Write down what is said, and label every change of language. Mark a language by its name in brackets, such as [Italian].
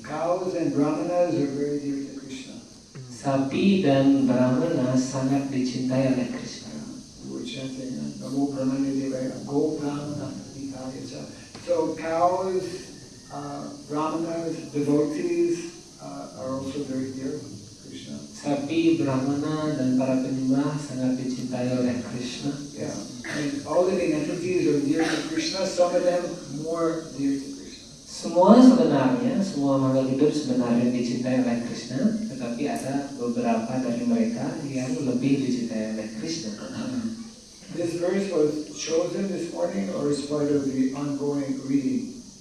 [English] Cows and brahmanas are very dear to Krishna. [Indonesian] Sapi dan brahmana sangat dicintai oleh Krishna. [English] We're chanting [Sanskrit] Namo Brahmane Devaya, Go Brahmana Nikaya. [English] So cows, brahmanas, devotees are also very dear to Krishna. [Indonesian] Sapi, brahmana, dan para penyembah penyembah sangat dicintai oleh Krishna. [English] Yeah. And all living entities are dear to Krishna, some of them more dear to Krishna. [Indonesian] Semua makhluk hidup sebenarnya dicintai oleh Krishna, tetapi ada beberapa dari mereka yang lebih dicintai oleh Krishna. [English] This verse was chosen this morning or is part of the ongoing reading?